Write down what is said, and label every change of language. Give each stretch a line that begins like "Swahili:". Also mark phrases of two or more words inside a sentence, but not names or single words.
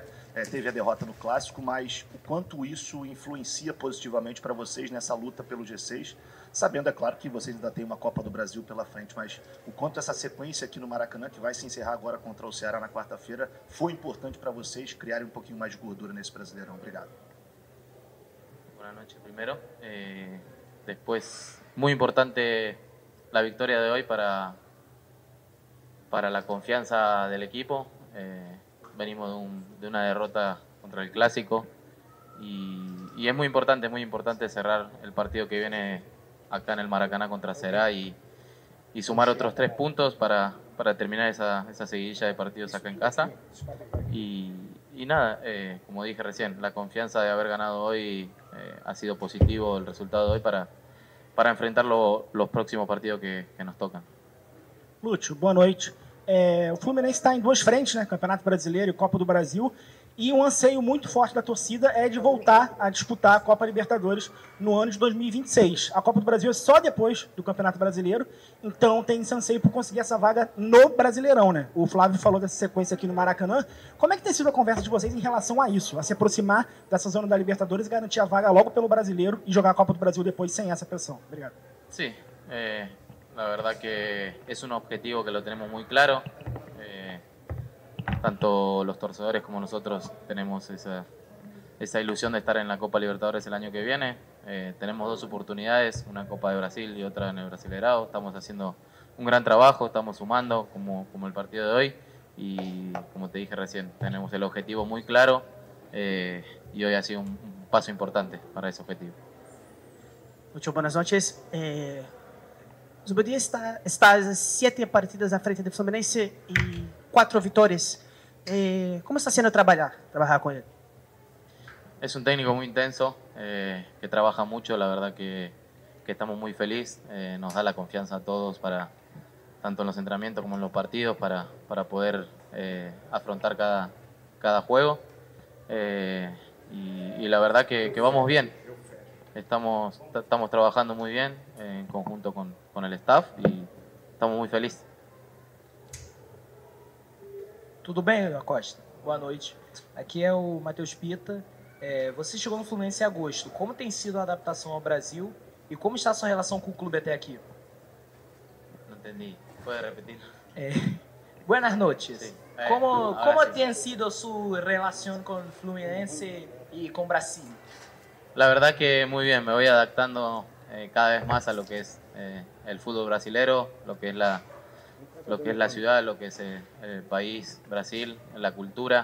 Portuguese: Teve a derrota no Clássico, mas o quanto isso influencia positivamente para vocês nessa luta pelo G6? Sabendo, é claro, que vocês ainda têm uma Copa do Brasil pela frente, mas o quanto essa sequência aqui no Maracanã, que vai se encerrar agora contra o Ceará na quarta-feira, foi importante para vocês criarem um pouquinho mais de gordura nesse Brasileirão. Obrigado. Boa noite, primeiro.
Spanish: Después, muy importante la victoria de hoy para la confianza del equipo. Venimos de una derrota contra el Clásico y es muy importante cerrar el partido que viene acá en el Maracaná contra Ceará y sumar otros 3 puntos para terminar esa seguidilla de partidos acá en casa. Y nada, como dije recién, la confianza de haber ganado hoy ha sido positivo el resultado de hoy para enfrentar los próximos partidos que nos tocan.
Portuguese: Lúcio, boa noite. O Fluminense está em 2 frentes, né? Campeonato Brasileiro e Copa do Brasil. E um anseio muito forte da torcida é de voltar a disputar a Copa Libertadores no ano de 2026. A Copa do Brasil é só depois do Campeonato Brasileiro, então tem esse anseio por conseguir essa vaga no Brasileirão, né? O Flávio falou dessa sequência aqui no Maracanã. Como é que tem sido a conversa de vocês em relação a isso? A se aproximar dessa zona da Libertadores e garantir a vaga logo pelo Brasileiro e jogar a Copa do Brasil depois sem essa pressão? Obrigado.
Spanish: Sí, la verdad que es un objetivo que lo tenemos muy claro. Tanto los torcedores como nosotros tenemos esa ilusión de estar en la Copa Libertadores el año que viene. Tenemos 2 oportunidades, una Copa de Brasil y otra en el Brasileirao. Estamos haciendo un gran trabajo, estamos sumando como el partido de hoy y como te dije recién, tenemos el objetivo muy claro y hoy ha sido un paso importante para ese objetivo. Muchas buenas noches.
Portuguese: Zubeldia está a 7 partidas à frente do Fluminense e 4 vitórias. Como está sendo
Spanish: trabajar con él? Es un técnico muy intenso, que trabaja mucho, la verdad que estamos muy felices, nos da la confianza a todos para, tanto en los entrenamientos como en los partidos, para poder afrontar cada juego. Y la verdad que vamos bien. estamos trabajando muy bien en conjunto con el staff y estamos muy felices.
Portuguese: Tudo bem, Acosta? Boa noite. Aqui é o Matheus Pita. Você chegou no Fluminense em agosto. Como tem sido a adaptação ao Brasil e como está a sua relação com o clube até aqui?
Spanish: No entendí. ¿Puede repetir? Buenas noches. Sí.
Portuguese: Como
Spanish: sí.
Portuguese: tem sido
Spanish: su relación con el Fluminense y con Brasil? La verdad que muy bien, me voy adaptando cada vez más a lo que es el fútbol brasilero, lo que es la ciudad, lo que es el país, Brasil, la cultura.